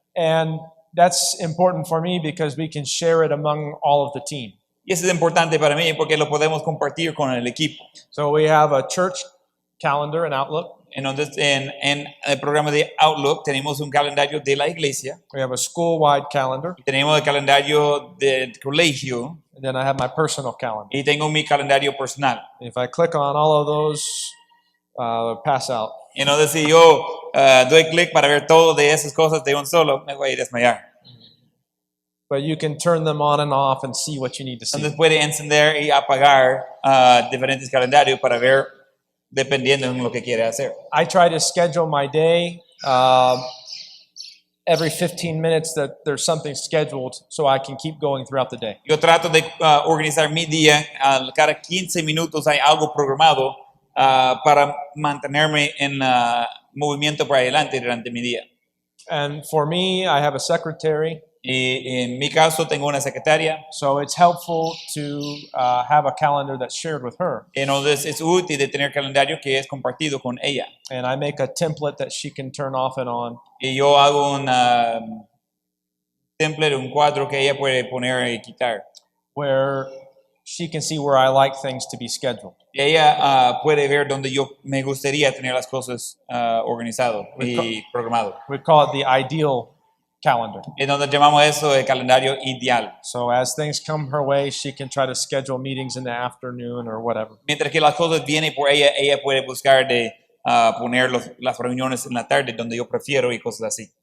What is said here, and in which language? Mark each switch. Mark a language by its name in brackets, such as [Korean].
[English] And that's important for me because we can share it among all of the team. [Spanish] Y eso es importante para mí porque lo podemos compartir con el equipo. [English] So we have a church calendar in Outlook. [Spanish] Entonces, en el programa de Outlook tenemos un calendario de la iglesia. [English] We have a school-wide calendar. [Spanish] Tenemos el calendario del colegio. [English] And then I have my personal calendar. [Spanish] Y tengo mi calendario personal. [English] If I click on all of those, pass out. [Spanish] Entonces, si yo doy clic para ver todo de esas cosas de un solo, me voy a desmayar. [English] But you can turn them on and off and see what you need to see. [Spanish] Entonces puede encender y apagar diferentes calendarios para ver dependiendo de lo que quiere hacer. [English] I try to schedule my day every 15 minutes that there's something scheduled so I can keep going throughout the day. [Spanish] Yo trato de organizar mi día. Cada 15 minutos hay algo programado para mantenerme movimiento para adelante durante mi día. [English] And for me, I have a secretary, [Spanish] Y en mi caso tengo una secretaria, [English] so it's helpful to have a calendar that's shared with her. [Spanish] entonces es útil de tener calendario que es compartido con ella. [English] And I make a template that she can turn off and on. [Spanish] Y yo hago un template, un cuadro que ella puede poner y quitar. [English] Where she can see where I like things to be scheduled. [Spanish] Y ella puede ver donde yo me gustaría tener las cosas organizado y programado. [English] We call it the ideal calendar. [Spanish] Entonces llamamos eso el calendario ideal. [English] So as things come her way, she can try to schedule meetings in the afternoon or whatever. [Spanish] Mientras que las cosas vienen por ella, ella puede buscar de poner las reuniones en la tarde donde yo prefiero y cosas así.